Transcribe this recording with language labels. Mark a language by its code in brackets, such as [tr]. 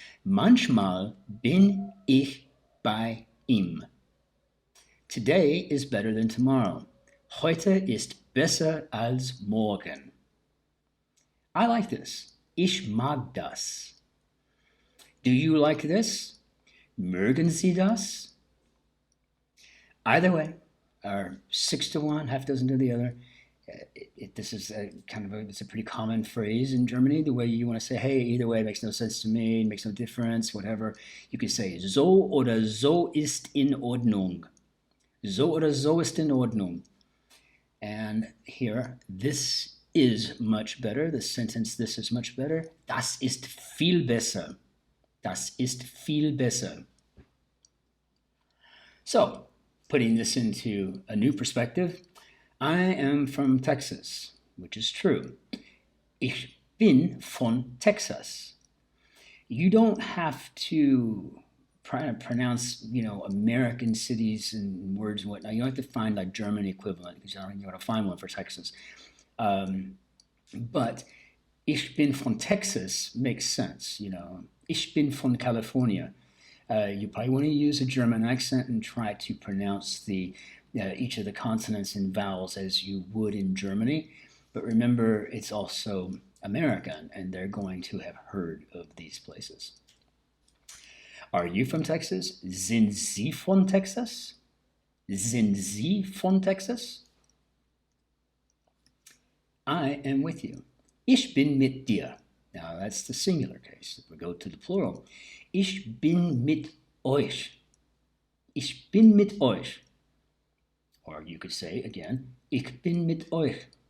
[de] Manchmal bin ich bei ihm. [en] Today is better than tomorrow. [de] Heute ist besser als morgen. [en] I like this. [de] Ich mag das. [en] Do you like this? [de] Mögen Sie das? [en] Either way, or 6-1, half dozen to the other. This is it's a pretty common phrase in Germany. The way you want to say, hey, either way makes no sense to me, makes no difference, whatever. You can say [de] so oder so ist in Ordnung. So oder so ist in Ordnung. [en] And here, this is much better. The sentence, this is much better. [de] Das ist viel besser. Das ist viel besser. [en] So, putting this into a new perspective, I am from Texas, which is true. [de] Ich bin von Texas. [en] You don't have to pronounce, American cities and words and whatnot. You don't have to find like German equivalent because you don't want to find one for Texas. [de] But ich bin von Texas [en] makes sense, [de] Ich bin von California. [en] You probably want to use a German accent and try to pronounce each of the consonants and vowels as you would in Germany. But remember, it's also American, and they're going to have heard of these places. Are you from Texas? [de] Sind Sie von Texas? Sind Sie von Texas? [en] I am with you. [de] Ich bin mit dir. [en] Now that's the singular case. If we go to the plural, [de] ich bin mit euch. Ich bin mit euch. [en] Or you could say again, [de] ich bin mit euch.